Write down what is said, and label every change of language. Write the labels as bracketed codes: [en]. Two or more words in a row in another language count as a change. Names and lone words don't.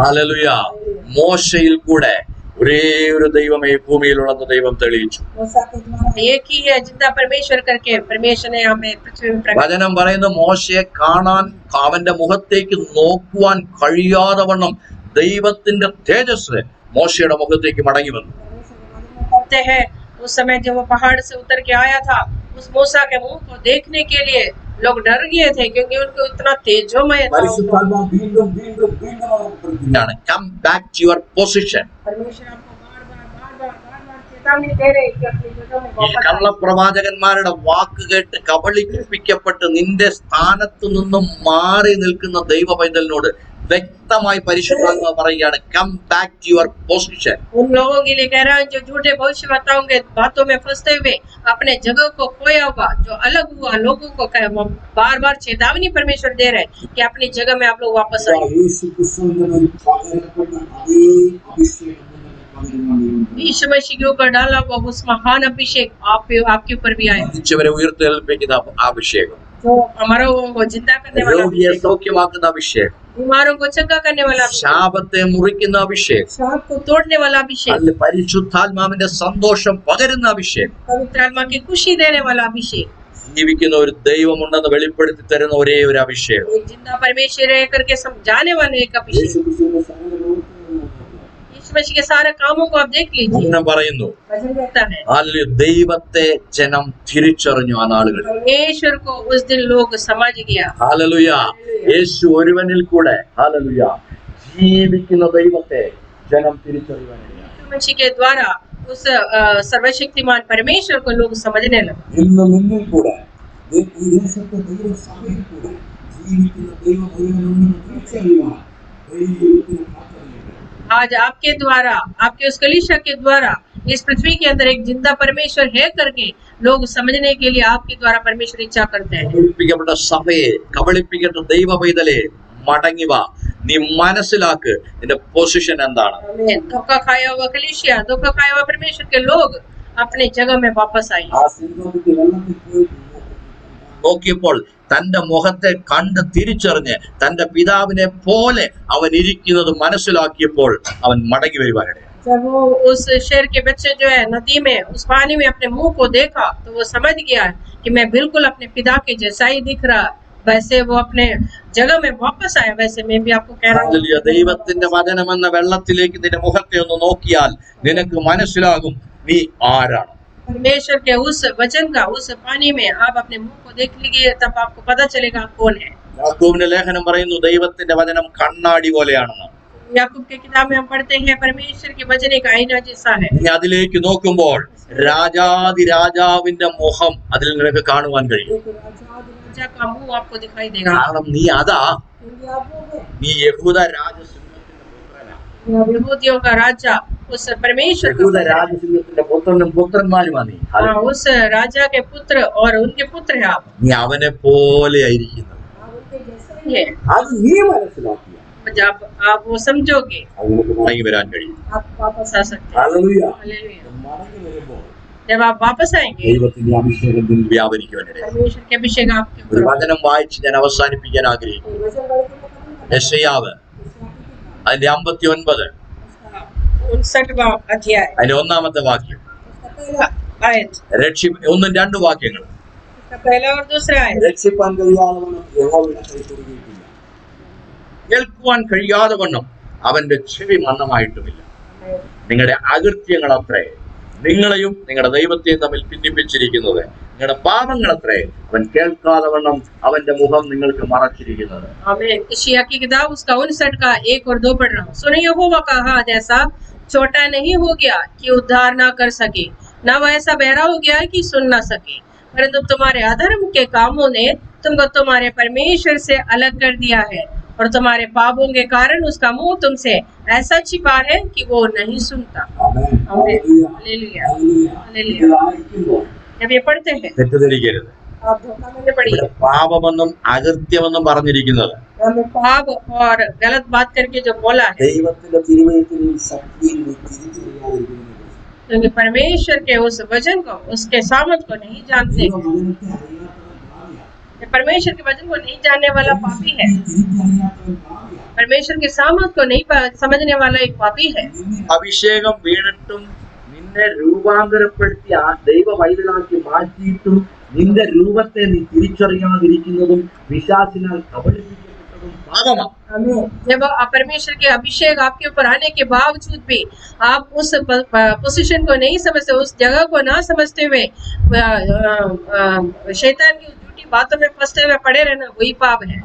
[ml] ഹല്ലേലൂയ. മോശയിൽ കൂടെ ഒരേ ഒരു ദൈവമേ ഭൂമിയിലുള്ളത് ദൈവം തെളിയിച്ചു. [hi] मूसा के द्वारा एक ही है जिंदा परमेश्वर करके परमेश्वर ने हमें पृथ्वी में प्रकट। [ml] വചനം പറയുന്ന മോശയെ കാണാൻ അവന്റെ മുഖത്തേക്ക് നോക്കുവാൻ കഴിയാതെ വണ്ണം ദൈവത്തിന്റെ തേജസ് മോശയുടെ മുഖത്തേക്ക് മടങ്ങി വന്നു. [hi] कहते हैं उस समय जब वो पहाड़ से उतर के आया था उस मूसा के मुंह को देखने के लिए लोग डर गए थे क्योंकि उनको इतना तेजोमय था। [ml] പരിശുദ്ധാത്മ വീണ്ടും വീണ്ടും വീണ്ടും ഓർമ്മപ്പെടുത്തുന്നു. [en] come back to your position. [hi] परमेश्वर आपको बार-बार चेतावनी दे रहे हैं कि अपनी जगह में [ml] ഈ [hi] वापस आइए। [ml] കള്ളപ്രവാചകന്മാരുടെ വാക്ക് കേട്ട് കബളിപ്പിക്കപ്പെട്ട് നിന്റെ സ്ഥാനത്ത് നിന്നും മാറി നിൽക്കുന്ന ദൈവ പൈതലിനോട് വ്യക്തമായി പരിശുദ്ധാത്മാവ് പറയുകയാണ്, [en] come back to your position. [hi] उन लोगों के लिए कह रहा है जो झूठे भविष्यवक्ताओं के बातों में फंसते हुए अपने जगह को खोया हुआ जो अलग हुआ लोगों को बार-बार चेतावनी परमेश्वर दे रहे हैं कि अपनी जगह में आप लोग वापस आइए। [ml] യേശു ക്രിസ്തുവിന്റെ മേൽ പകരപ്പെട്ട അതേ അഭിഷേകം [hi] यीशु मसीह के ऊपर डाला हुआ उस महान अभिषेक आपके ऊपर भी आया, [ml] മരിച്ചവരെ ഉയർത്തെഴുന്നേൽപ്പിക്കുന്ന അഭിഷേകം, [hi] जो हमारा को जिंदा करने वाला [ml] രോഗിയെ [hi] अभिषेक, [ml] സൗഖ്യമാക്കുന്ന അഭിഷേകം, [hi] बीमारों को चंगा करने वाला अभिषेक, [ml] ശാപത്തെ മുറിക്കുന്ന അഭിഷേകം, [hi] सांप को तोड़ने वाला अभिषेक, [ml] അല്ല പരിശുദ്ധാത്മാവിന്റെ സന്തോഷം പകരുന്ന അഭിഷേകം, [hi] पवित्र आत्मा की खुशी देने वाला अभिषेक, [ml] ജീവിക്കുന്ന ഒരു ദൈവമുണ്ടെന്ന് വെളിപ്പെടുത്തി തരുന്ന ഒരേ ഒരു അഭിഷേകം. [hi] एक जिंदा परमेश्वर है करके समझाने वाले एक अभिषेक। यीशु मसीह के सारे कामों को आप देख लीजिए, [ml] വചനം പറയുന്നു, [hi] वचन कहता है [ml] ഹല്ലേലൂയ, ദൈവത്തെ ജനം തിരിച്ചറിഞ്ഞു ആ നാളുകളിൽ. [hi] परमेश्वर को उस दिन लोग समझ गया। [ml] ഹല്ലേലൂയ, യേശു ഒരുവനിൽ കൂടെ ഹല്ലേലൂയ ജീവിക്കുന്ന ദൈവത്തെ ജനം തിരിച്ചറിയുവാനില്ല. [hi] यीशु मसीह के द्वारा उस सर्वशक्तिमान परमेश्वर को लोग समझने लगे। [ml] ഇന്ന് നിന്നിൽ കൂടെ ഈ ദേശത്തെ ദൈവസഭയിൽ കൂടെ ജീവിക്കുന്ന ദൈവം ഒരുവനുണ്ടെന്ന് തിരിച്ചറിയുവാൻ ദൈവത്തിന് കാത്തിരിക്കുന്നു. [hi] आज आपके द्वारा, आपके उस कलीसिया के द्वारा इस पृथ्वी के अंदर एक जिंदा परमेश्वर है करके लोग समझने के लिए आपके द्वारा परमेश्वर इच्छा करते हैं। [ml] കബളിപ്പിക്കപ്പെട്ട സഭയെ, കബളിപ്പിക്കപ്പെട്ട ദൈവ പൈതലെ, മടങ്ങി വാ, നീ മനസ്സിലാക്ക് നിന്റെ പൊസിഷൻ എന്താണ്. [hi] आमीन। धोखा खाया हुआ कलीसिया, धोखा खाया हुआ परमेश्वर के लोग अपने जगह में वापस आए। [ml] ആ സിംഹത്തിന്റെ വെള്ളത്തിൽ പോയി നോക്കിയപ്പോൾ തന്റെ മുഖത്തെ കണ്ട് തിരിച്ചറിഞ്ഞ് തന്റെ പിതാവിനെ പോലെ അവൻ ഇരിക്കുന്നത് മനസ്സിലാക്കിയപ്പോൾ അവൻ മടങ്ങി വരുവാനിടയായി. [hi] जब वो उस शेर के बच्चे जो है नदी में उस पानी में अपने मुंह को देखा तो वो समझ गया कि मैं बिल्कुल अपने पिता के जैसा ही दिख रहा, वैसे वो अपने जगह में वापस आया। वैसे मैं भी आपको कह रहा हूँ, [ml] ഹല്ലേലൂയ, ദൈവത്തിന്റെ വചനമെന്ന വെള്ളത്തിലേക്ക് നിന്റെ മുഖത്തെ ഒന്ന് നോക്കിയാൽ നിനക്ക് മനസ്സിലാകും നീ ആരാണ്. [hi] परमेश्वर के उस वचन का उस पानी में आप अपने मुंह को देख लीजिए, तब आपको पता चलेगा आप कौन है। [ml] യാക്കോബിന്റെ ലേഖനം പറയുന്നു ദൈവത്തിന്റെ വചനം കണ്ണാടി പോലെയാണെന്ന്. [hi] याकूब के किताब में हम पढ़ते हैं परमेश्वर के वचन एक आईना जैसा है। [ml] നീ അതിലേക്ക് നോക്കുമ്പോൾ രാജാതി രാജാവിന്റെ മുഖം അതിൽ നിനക്ക് കാണുവാൻ കഴിയും. [hi] एक राजा का मुंह आपको दिखाई देगा, [ml] കാരണം നീ അതാ, [hi] क्योंकि आप वो हैं। [ml] നീ യഹൂദ രാജസിംഹത്തിന്റെ പുത്രനാ. [hi] यहूदियों का राजा उस परमेश्वर [ml] യഹൂദ [hi] का, [ml] രാജസിംഹത്തിന്റെ പുത്രനും പുത്രന്മാരുമാ നീ. [hi] उस राजा के पुत्र और उनके पुत्र है आप [ml] നീ അവനെ പോലെ ആയിരിക്കുന്നത്. [hi] उनके जैसे ही है। [ml] അത് നീ മനസ്സിലാക്കിയ [hi] जब आप वो समझोगे [ml] അതിനൊക്കെ മടങ്ങി വരാൻ കഴിയും. [hi] आप वापस आ सकते हैं। [ml] ഹല്ലേലൂയ. [hi] हालेलुया। [ml] മടങ്ങി വരുമ്പോൾ [hi] जब आप वापस आएंगे [ml] ദൈവത്തിന്റെ അഭിഷേകത്തിൽ വ്യാപരിക്കുവാനിടയായി. [hi] परमेश्वर के अभिषेक आपके [ml] ഒരു [hi] ऊपर। [ml] വചനം വായിച്ച് ഞാൻ അവസാനിപ്പിക്കാൻ ആഗ്രഹിക്കുന്നു. യെശയ്യാവ് അതിന്റെ 59 [hi] 59वां अध्याय [ml] അതിന്റെ 1-ാമത്തെ വാക്യം. [hi] आयत, [ml] ഒന്നും 2 വാക്യങ്ങൾ. [hi] इसका पहला और दूसरा आयत। [ml] രക്ഷിപ്പാൻ കഴിയാതെ യഹോവയുടെ കൈ കൊടുക്കുകയില്ല. കേൾക്കുവാൻ കഴിയാതെ വണ്ണം അവന്റെ ചെവി മന്ദമായിട്ടുമില്ല. നിങ്ങളുടെ അകൃത്യങ്ങൾ അത്രേ നിങ്ങളെയും നിങ്ങളുടെ ദൈവത്തെയും തമ്മിൽ ഭിന്നിപ്പിച്ചിരിക്കുന്നത്. നിങ്ങളുടെ പാപങ്ങൾ അത്രേ അവൻ കേൾക്കാതെ വണ്ണം അവന്റെ മുഖം നിങ്ങൾക്ക് മറച്ചിരിക്കുന്നത്. [hi] आमीन। यशायाह की किताब उसका 59 का 1 और 2 पढ़ रहा हूँ। सुनो, यहोवा का हाथ ऐसा छोटा नहीं हो गया कि उद्धार ना कर सके, न वह ऐसा बहरा हो गया कि सुन ना सके, परंतु तुम्हारे अधर्म के कामों ने तुमको तुम्हारे परमेश्वर से अलग कर दिया है, और तुम्हारे पापों के कारण उसका मुंह तुमसे ऐसा छिपा है कि वो नहीं सुनता। [ml] ആമേൻ. [hi] आमीन। [ml] ഹല്ലേലൂയ. [hi] हालेलुया। [ml] ഹല്ലേലൂയ. [hi] हालेलुया। [ml] ഇത് വായിക്കുമ്പോൾ [hi] जब ये पढ़ते हैं [ml] തെറ്റിദ്ധരിക്കരുത്. [hi] आप धोखा में पढ़िए। [ml] ഇവിടെ പാപമെന്നും അകൃത്യമെന്നും പറഞ്ഞിരിക്കുന്നത് [hi] हमें पाप और गलत बात करके जो बोला है, [ml] ദൈവത്തിന്റെ തിരുവചനത്തിൽ ശക്തിയിൽ തിരിച്ചറിയാതിരിക്കുന്നത് [hi] क्योंकि परमेश्वर के उस वचन को, उसके सामर्थ को नहीं जानते। [ml] ദൈവവചനത്തെ അറിയാത്തവൻ ഭാവിയാണ്. [hi] ये परमेश्वर के वचन को नहीं जानने वाला पापी है। [ml] തിരിച്ചറിയാത്തവൻ ഭാവിയാണ്. [hi] परमेश्वर के सामर्थ को नहीं समझने वाला एक पापी है। [ml] അഭിഷേകം വീണിട്ടും നിന്നെ രൂപാന്തരപ്പെടുത്തി ആ ദൈവ വൈതലാക്കി മാറ്റിയിട്ടും നിന്റെ രൂപത്തെ നീ തിരിച്ചറിയാതിരിക്കുന്നതും പിശാചിനാൽ കബളിപ്പിക്കപ്പെട്ടതും പാപമാണ്. [hi] जब परमेश्वर के अभिषेक आपके ऊपर आने के बावजूद भी आप उस पोजीशन को नहीं समझते, उस जगह को ना समझते हुए शैतान की झूठी बातों में फंसते हुए पड़े रहना, वही पाप है।